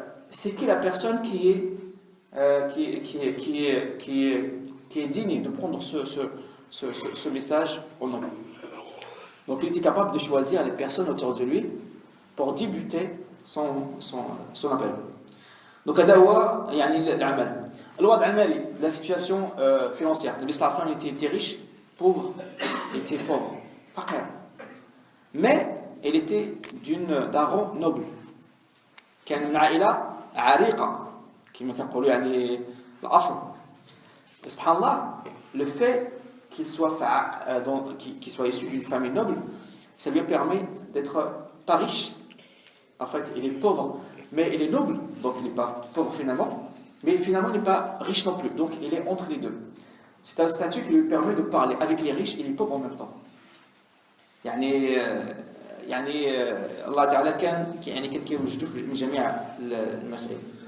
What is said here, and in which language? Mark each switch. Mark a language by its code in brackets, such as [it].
[fr] C'est qui la personne qui est digne de prendre ce message au nom. Donc il était capable de choisir les personnes autour de lui pour débuter son appel. Donc [ar] هو يعني العمل. الوضع المالي, [fr] la situation financière. Le Nabi [ar] sallallahu alayhi wa sallam [fr] était riche, pauvre, il était pauvre, faqir. Mais il était d'un rang noble. [ar] كان من عائلة عريقة كما كنقولوا يعني الأصل. سبحان الله, [fr] le fait qu'il soit issu d'une famille noble, ça lui permet d'être pas riche. En fait, il est pauvre, mais il est noble, donc il n'est pas pauvre finalement, mais finalement il n'est pas riche non plus, donc il est entre les deux. C'est un statut qui lui permet de parler avec les riches et les pauvres en même temps. [ar] الله تعالى كان كيوجدوا من جميع المسائل.